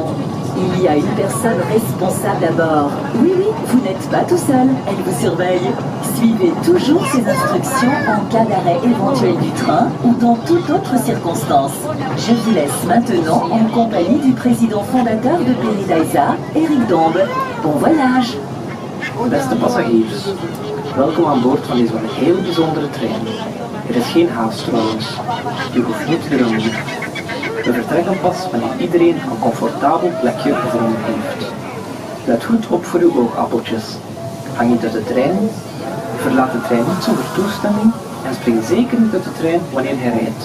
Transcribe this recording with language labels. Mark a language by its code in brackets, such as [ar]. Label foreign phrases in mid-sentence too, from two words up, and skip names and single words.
[fr] Il y a une personne responsable à bord. Oui, vous n'êtes pas tout seul. Elle vous surveille. Suivez toujours ces instructions en cas d'arrêt éventuel du train ou dans toute autre circonstance. Je vous laisse maintenant en compagnie du président fondateur de Paradisa, Erik Dombe. Bon voyage. [nl] Beste passagiers, welkom aan boord van deze heel bijzondere trein. Er is geen haast trouwens. U hoeft niet te remmen. We vertrekken pas wanneer iedereen een comfortabel plekje gevonden heeft. Let goed op voor uw oogappeltjes. Hang niet uit de trein, verlaat de trein niet zonder toestemming en spring zeker niet uit de trein wanneer hij rijdt.